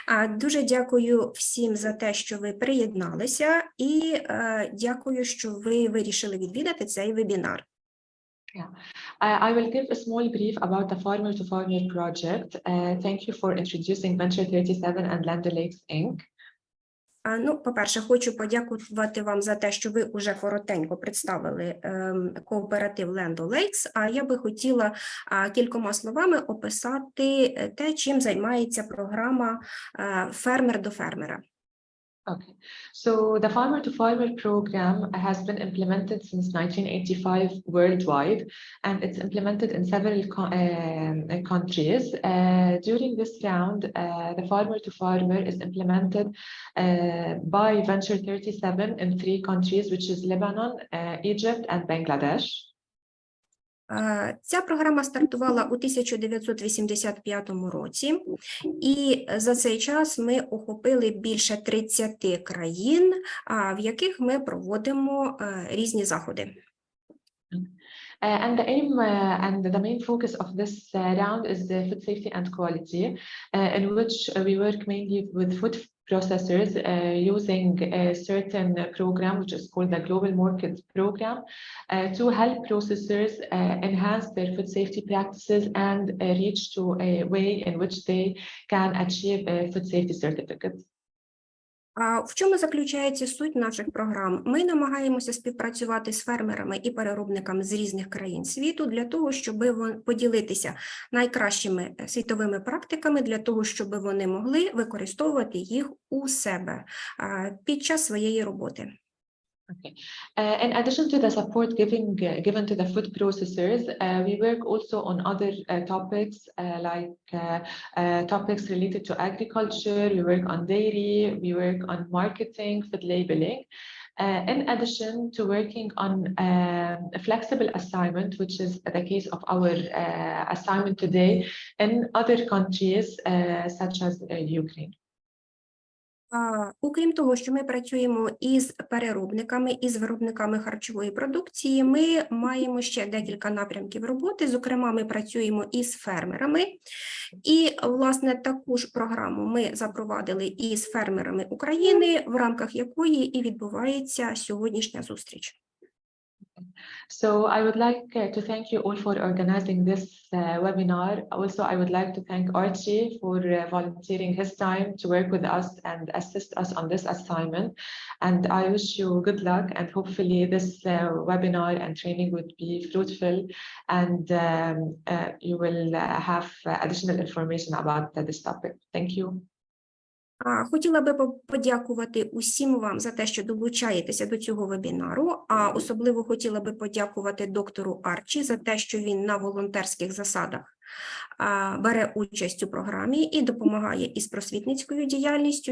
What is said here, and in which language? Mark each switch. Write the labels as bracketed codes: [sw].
[uk] Дуже дякую всім за те, що ви приєдналися, і дякую, що ви вирішили відвідати цей вебінар. [en] Yeah. I will give a small brief about the Farmer-to-Farmer project. Thank you for introducing Venture 37 and Land O'Lakes, Inc. [uk] Ну, по-перше, хочу подякувати вам за те, що ви уже коротенько представили кооператив Land O'Lakes, а я би хотіла кількома словами описати те, чим займається програма «Фермер до фермера». [en] Okay, so the Farmer-to-Farmer program has been implemented since 1985 worldwide, and it's implemented in several countries. During this round, the Farmer-to-Farmer is implemented by Venture 37 in 3 countries, which is Lebanon, Egypt, and Bangladesh. [uk] Ця програма стартувала у 1985 році, і за цей час ми охопили більше 30 країн, в яких ми проводимо різні заходи. [en] And the aim and the main focus of this round is the food safety and quality, in which we work mainly with food processors using a certain program, which is called the Global Market Program, to help processors enhance their food safety practices and reach to a way in which they can achieve food safety certificates. [uk] В чому заключається суть наших програм? Ми намагаємося співпрацювати з фермерами і переробниками з різних країн світу для того, щоб поділитися найкращими світовими практиками, для того, щоб вони могли використовувати їх у себе під час своєї роботи. [en] Okay. In addition to the support given to the food processors, we work also on other topics like topics related to agriculture. We work on dairy. We work on marketing, food labeling. In addition to working on a flexible assignment, which is the case of our assignment today in other countries such as Ukraine. [uk] Окрім того, що ми працюємо із переробниками, із виробниками харчової продукції, ми маємо ще декілька напрямків роботи. Зокрема, ми працюємо із фермерами. І, власне, таку ж програму ми запровадили із фермерами України, в рамках якої і відбувається сьогоднішня зустріч. [en] So I would like to thank you all for organizing this webinar. Also, I would like to thank Archie for volunteering his time to work with us and assist us on this assignment. And I wish you good luck, and hopefully this webinar and training would be fruitful, and you will have additional information about this topic. Thank you. [uk] Хотіла би подякувати усім вам за те, що долучаєтеся до цього вебінару, а особливо хотіла би подякувати доктору Арчі за те, що він на волонтерських засадах бере участь у програмі і допомагає із просвітницькою діяльністю.